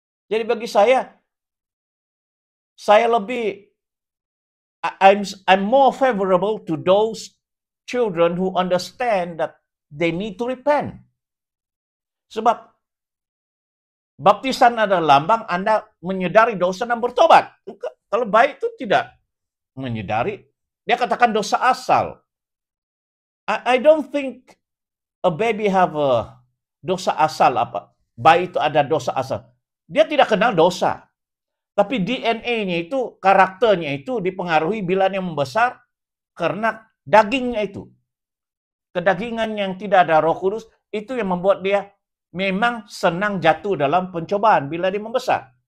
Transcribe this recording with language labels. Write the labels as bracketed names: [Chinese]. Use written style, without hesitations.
[Indonesian] Jadi bagi saya lebih, [English] I'm more favorable to those children who understand that they need to repent. [Indonesian] Sebab baptisan adalah lambang Anda menyadari dosa dan bertobat. Kalau bayi itu tidak menyadari, dia katakan dosa asal. [English] I don't think a baby have a [Indonesian] dosa asal apa. Bayi itu ada dosa asal. Dia tidak kenal dosa. Tapi DNA-nya itu, karakternya itu dipengaruhi bila dia membesar karena dagingnya itu. Kedagingan yang tidak ada Roh Kudus itu yang membuat dia memang senang jatuh dalam pencobaan bila dia membesar.